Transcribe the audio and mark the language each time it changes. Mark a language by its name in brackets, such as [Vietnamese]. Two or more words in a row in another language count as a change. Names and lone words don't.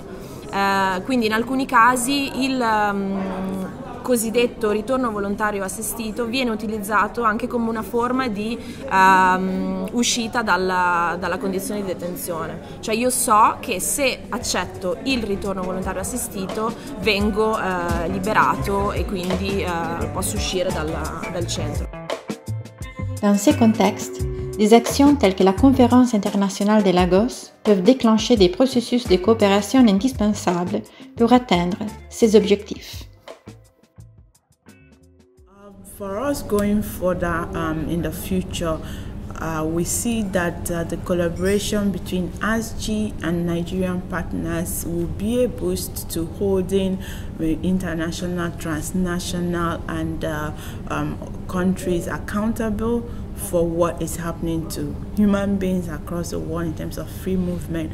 [Italian] Quindi in alcuni casi il cosiddetto ritorno volontario assistito viene utilizzato anche come una forma di uscita dalla condizione di detenzione. Cioè io so che se accetto il ritorno volontario assistito vengo liberato e quindi posso uscire dal centro. [French] Dans ces contextes, des actions telles que la conférence internationale de Lagos peuvent déclencher des processus de coopération indispensables pour atteindre ces objectifs. [English] For us going further in the future, we see that the collaboration between ASG and Nigerian partners will be a boost to holding international, transnational and countries accountable for what is happening to human beings across the world in terms of free movement.